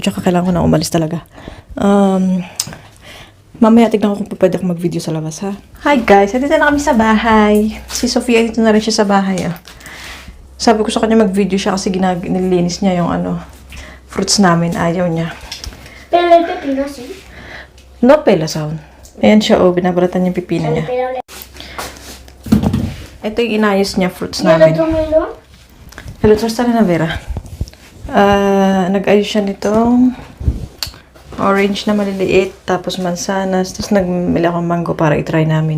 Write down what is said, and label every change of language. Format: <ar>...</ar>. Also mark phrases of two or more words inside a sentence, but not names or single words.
<tl>Tsaka kailangan ko na umalis talaga. Mamaya tignan ko kung pwede akong mag-video sa labas, ha?</tl> <en>Hi guys,</en> <tl>dito na kami sa bahay. Si Sofia, dito na rin siya sa bahay, Sabi ko sa kanya mag-video siya kasi nililinis niya yung fruits namin. Ayaw niya. Pero may pepino, sí. No pela sound. Ayan siya, binabalatan niya yung pipino niya. Ito yung inayos niya, fruits namin. Hello, Trista na Vera. Nag-ayos siya nitong orange na maliliit, tapos mansanas, tapos nagmili akong mango para i-try namin.</tl>